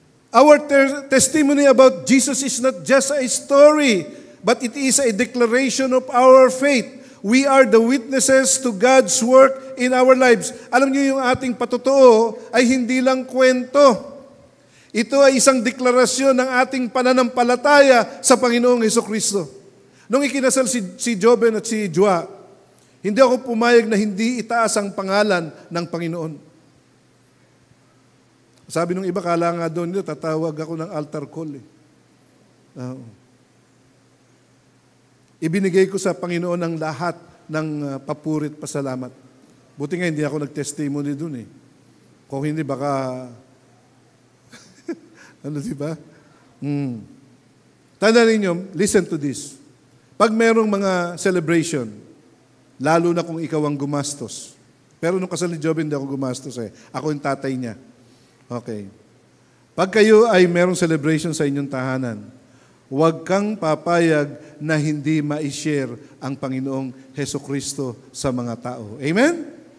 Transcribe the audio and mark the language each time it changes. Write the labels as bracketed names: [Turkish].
[English] Our testimony about Jesus is not just a story, but it is a declaration of our faith. We are the witnesses to God's work in our lives. [Filipino] Alam niyo yung ating patotoo ay hindi lang kwento. Ito ay isang deklarasyon ng ating pananampalataya sa Panginoong Hesukristo. Nung ikinasal si Joben at si Joa, hindi ako pumayag na hindi itaas ang pangalan ng Panginoon. Sabi nung iba, kala nga doon nila, tatawag ako ng altar call. Ibinigay ko sa Panginoon ang lahat ng papurit pasalamat. Buti nga hindi ako nag-testimony doon eh. Kung hindi baka, ano diba? Tanda ninyo, [English] listen to this. [Filipino] Pag merong mga celebration, lalo na kung ikaw ang gumastos. Pero nung kasal ni Job, hindi ako gumastos eh. Ako yung tatay niya. Okay. Pag kayo ay merong celebration sa inyong tahanan, huwag kang papayag na hindi ma-share ang Panginoong Hesukristo sa mga tao. Amen?